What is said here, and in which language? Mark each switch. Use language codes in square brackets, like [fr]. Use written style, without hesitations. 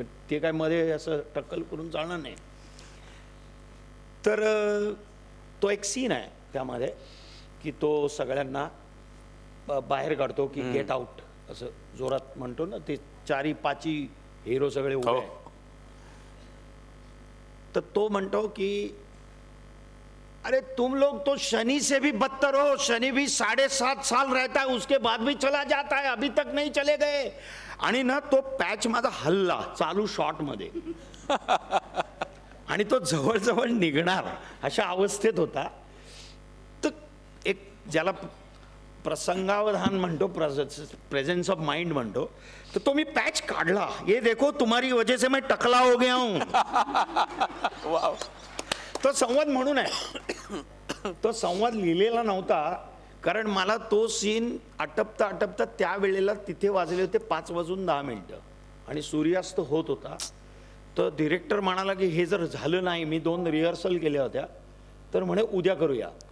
[mr] ते काय मध्ये असं टक्कल करून चालणार नाही. तर तो एक सीन आहे त्यामध्ये की तो सगळ्यांना बाहेर काढतो की [en] get out [mr] असं जोरात म्हणतो ना. ते 4-5 हिरो सगळे उभे आहे. तर तो म्हणतो की [hi] अरे तुम लोग तो शनि से भी बदतर हो. शनि भी 7.5 साल रहता है उसके बाद भी चला जाता है अभी तक नहीं चले गए. [mr] आणि ना तो पॅच माझा हल्ला चालू शॉट मध्ये आणि तो जवळजवळ निघणार अशा अवस्थेत होता. तर एक ज्याला प्रसंगावधान म्हणतो [en] presence of mind [mr] म्हणतो. तर तो मी पॅच काढला. [hi] ये देखो तुम्हारी वजह से मैं टकला हो गया हूं. [mr] तो संवाद म्हणून आहे. तो संवाद लिहिलेला नव्हता कारण मला तो सीन आटपता त्यावेळेला तिथे वाजले होते 5:10 आणि सूर्यास्त होत होता. तर डिरेक्टर म्हणाला की हे जर झालं नाही मी 2 रिहर्सल केल्या होत्या तर म्हणे उद्या करूया.